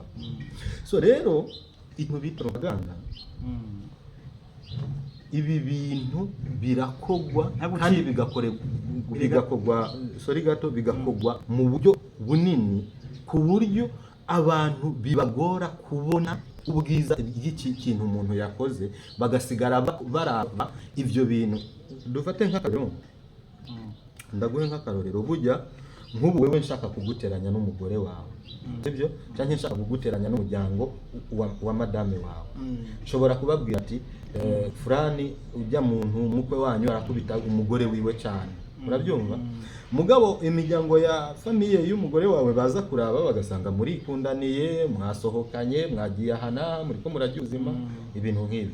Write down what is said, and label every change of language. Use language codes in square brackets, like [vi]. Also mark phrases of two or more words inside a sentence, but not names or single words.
[rn] So rero ibintu bita propaganda ibi bintu birakogwa kandi bigakogwa mu buryo bunini ku buryo abantu bibagora kubona ubwiza bw'iki kintu umuntu yakoze bagasigara baraba ivyo bintu. Dufate nk'akarero, ndaguhe nk'akarorero, burya nk'ubu wewe nshaka kuguteranya n'umugore wawe, sibyo? Cyangwa nshaka kuguteranya n'umuryango wa madame wawe, nshobora kubabwira ati fulani ujya muntu mukwe wanyu arakubita umugore wiwe cyane. Urabyumva? Mugabo imiryango ya famiye y'umugore wawe baza kuraba bagasanga muri kundaniye, mwasohokanye, mwagiye ahana, muri ko murajya ubuzima, ibintu nk'ibi.